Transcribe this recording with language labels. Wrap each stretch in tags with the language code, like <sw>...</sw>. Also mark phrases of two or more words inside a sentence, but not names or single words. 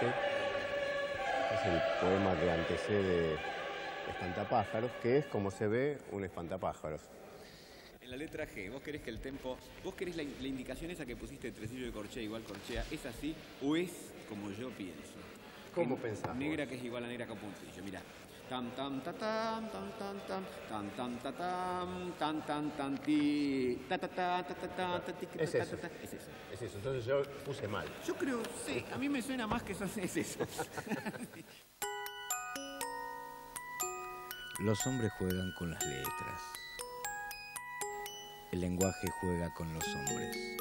<es>Es el poema que antecede Espantapájaros, que es, como se ve, un espantapájaros. En la letra G, ¿vos querés que el tempo, vos querés la indicación esa que pusiste de tresillo de corchea igual corchea, es así o es como yo pienso? ¿Cómo pensás? Negra que es igual a negra con puntillo, mirá. Tam tam ta tam tam tam tam tam tam ta tam tam tam tam ti ta ta ta ta ta ta ta ti. Es eso. Es eso. Es eso. Entonces yo puse mal. Yo creo, sí, a mí me suena más que eso es eso. Los hombres juegan con las letras. El lenguaje juega con los hombres.</es>